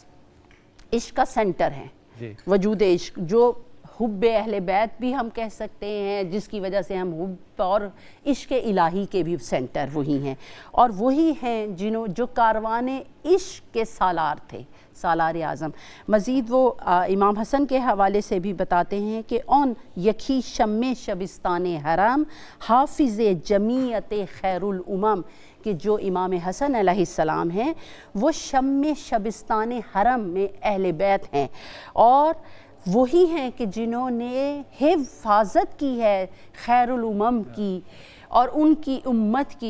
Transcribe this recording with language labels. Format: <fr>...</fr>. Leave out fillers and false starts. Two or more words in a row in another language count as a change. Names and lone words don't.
<ur>عشق کا سینٹر ہیں، وجود عشق، جو حب اہل بیت بھی ہم کہہ سکتے ہیں، جس کی وجہ سے ہم حب اور عشق الہی کے بھی سینٹر وہی ہیں، اور وہی ہیں جو کاروان عشق کے سالار تھے، سالار اعظم. مزید وہ امام حسن کے حوالے سے بھی بتاتے ہیں کہ</ur> <fa>اون یکی شم شبستان حرم حافظ جمیعت خیر الامم،</fa> <ur>کہ جو امام حسن علیہ السلام ہیں وہ شم شبستان حرم میں اہل بیت ہیں، اور وہی ہیں کہ جنہوں نے حفاظت کی ہے خیر الامم کی اور ان کی امت کی.</ur>